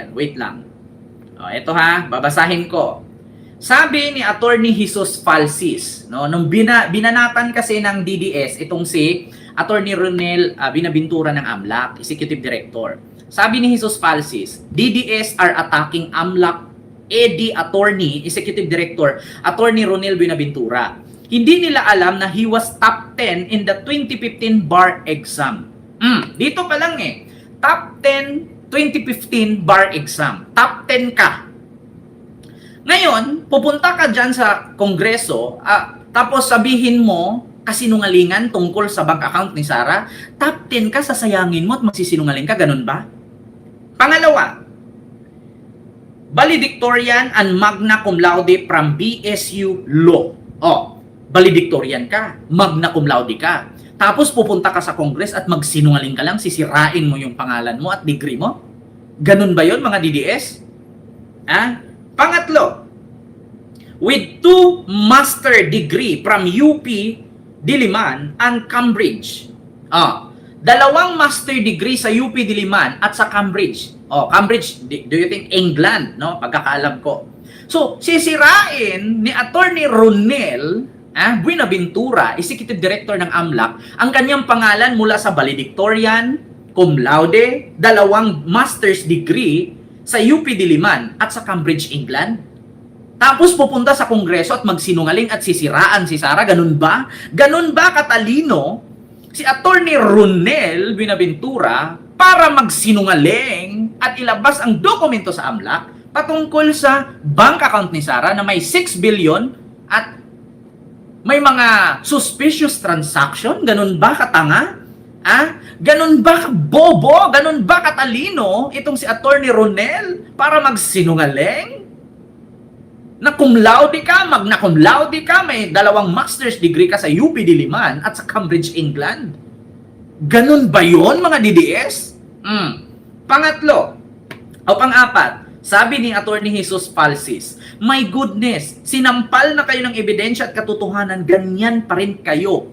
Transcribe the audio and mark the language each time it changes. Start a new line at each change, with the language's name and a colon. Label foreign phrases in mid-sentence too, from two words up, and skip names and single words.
Filipino: Wait lang. Ito ha, babasahin ko. Sabi ni Attorney Jesus Falsis, no, nung binanatan kasi ng DDS itong si Attorney Ronel Buenaventura ng AMLAC,
English: Executive Director.
Filipino: Sabi ni
English: Jesus Falsis, DDS are attacking AMLAC ED Attorney, Executive Director, Attorney Ronel Buenaventura.
Filipino: Hindi nila alam na
English: he was top 10 in the 2015 bar exam.
Filipino: Dito pa lang
English: top 10 2015 bar exam.
Filipino: Top 10 ka. Ngayon, pupunta ka dyan sa Kongreso, tapos sabihin mo, kasinungalingan tungkol sa bank account ni Sara, top 10 ka, sasayangin mo at magsisinungaling ka, ganun ba?
English: Pangalawa, valedictorian and
Latin: magna cum laude
English: from BSU Law.
Filipino: Valedictorian ka,
Latin: magna cum laude
Filipino: ka. Tapos pupunta ka sa Congress at magsinungaling ka lang, sisirain mo yung pangalan mo at degree mo? Ganun ba yon mga DDS? Pangatlo,
English: with 2
Latin: master degree
English: from UP Diliman and Cambridge.
Filipino: Dalawang
English: master degree
Filipino: sa UP Diliman at sa Cambridge.
English: Cambridge, do you think England, no?
Filipino: Pagkakaalam ko. So, sisirain ni Attorney Ronel Buenaventura,
English: Executive Director
Filipino: ng AMLAC, ang kanyang pangalan mula sa valedictorian,
Latin: cum laude,
Filipino: 2
English: master's degree
Filipino: sa UP Diliman at sa Cambridge, England. Tapos pupunta sa Kongreso at magsinungaling at sisiraan si Sara. Ganun ba? Ganun ba katalino si Attorney Ronel Buenaventura para magsinungaling at ilabas ang dokumento sa AMLAC patungkol sa
English: bank account
Filipino: ni Sara na may 6 billion at may mga
English: suspicious transaction?
Filipino: Ganun ba katanga? Ganun ba bobo? Ganun ba katalino itong si Attorney Ronel para magsinungaling? Na
Latin: cum laude
Filipino: ka,
Latin: magna cum laude
Filipino: ka, may 2
English: master's degree
Filipino: ka sa UP Diliman at sa Cambridge, England. Ganun ba yon mga DDS? Pangatlo, o pang-apat, sabi ni Attorney Jesus Palsis,
English: my goodness,
Filipino: sinampal na kayo ng ebidensya at katotohanan, ganyan pa rin kayo.